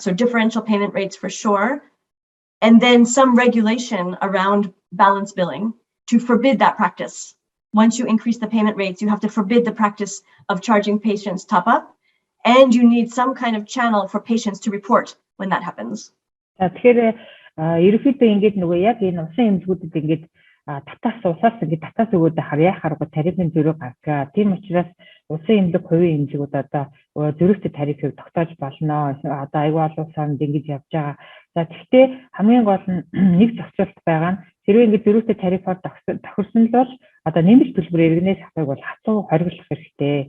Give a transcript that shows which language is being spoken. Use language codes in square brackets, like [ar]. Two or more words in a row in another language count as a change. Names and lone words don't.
[en] So differential payment rates for sure. And then some regulation around balance billing to forbid that practice. Once you increase the payment rates, you have to forbid the practice of charging patients top up, and you need some kind of channel for patients to report when that happens. [mn] Тэгэхээр ерөнхийдөө ингээд нөгөө яг энэ усан эмнэлгүүдэд ингээд татаас өгөөд яхаар тарифын зөрүү гаргав. Тийм учраас улсын эмнэлэг хувийн эмнэлгүүд одоо зөрүүтэй тарифыг тогтоож болно. Одоо аюул олон санд ингэж явж байгаа. За гэхдээ хамгийн гол нь нэг зохицуулт байгаа нь хэрвээ ингээд зөрүүтэй тарифаар тохирсон л бол одоо нэмэлт төлбөр иргэнээс авахыг бол хатуу хориглох хэрэгтэй.